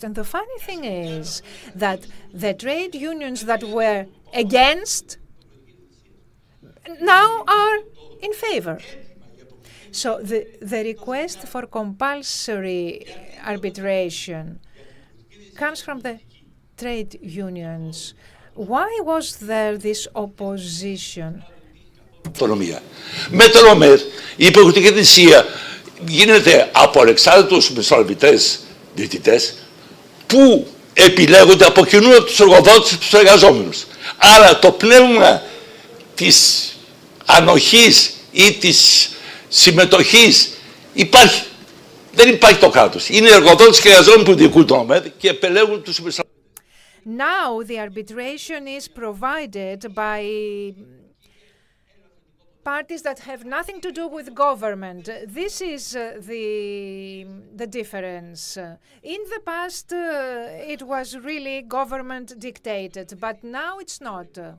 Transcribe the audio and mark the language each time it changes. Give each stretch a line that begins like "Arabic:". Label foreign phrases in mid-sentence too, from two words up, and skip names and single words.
English: And the funny thing is that the trade unions that were against now are in favor. So the request for compulsory arbitration comes from the trade unions. Why was there this opposition?
Greek: Αυτονομία. Με τον ΟΜΕΔ η υποχρεωτική θυσία γίνεται από ανεξάρτητους μεσολαβητές διαιτητές που επιλέγονται από κοινού από τους εργοδότες και τους εργαζόμενους. Άρα το πνεύμα της ανοχής ή της συμμετοχής υπάρχει. Δεν υπάρχει το κράτος. Είναι οι εργοδότες και οι εργαζόμενοι που διοικούν τον ΟΜΕΔ και επιλέγουν τους μεσολαβητές.
English: Now the arbitration is provided by parties that have nothing to do with government. This is the difference. In the past, it was really government dictated, but now it's not.